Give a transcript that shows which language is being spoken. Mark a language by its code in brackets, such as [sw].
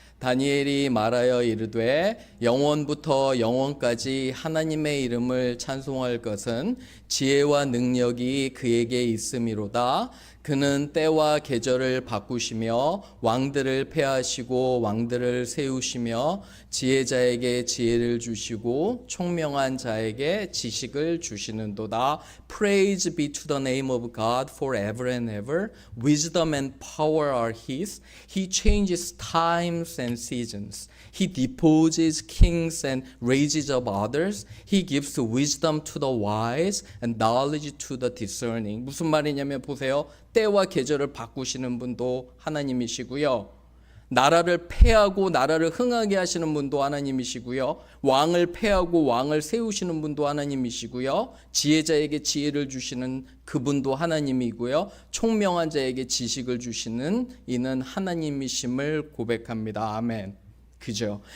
[ko] 다니엘이 말하여 이르되 영원부터 영원까지 하나님의 이름을 찬송할 것은 지혜와 능력이 그에게 있음이로다. 그는 때와 계절을 바꾸시며 왕들을 패하시고 왕들을 세우시며 지혜자에게 지혜를 주시고 총명한 자에게 지식을 주시는도다. [en] Praise be to the name of God forever and ever. Wisdom and power are his. He changes times and seasons. He deposes kings and raises up others. He gives wisdom to the wise and knowledge to the discerning. [ko] 무슨 말이냐면 보세요. 때와 계절을 바꾸시는 분도 하나님이시고요, 나라를 패하고 나라를 흥하게 하시는 분도 하나님이시고요, 왕을 패하고 왕을 세우시는 분도 하나님이시고요, 지혜자에게 지혜를 주시는 그분도 하나님이고요, 총명한 자에게 지식을 주시는 이는 하나님이심을 고백합니다. 아멘. 그죠?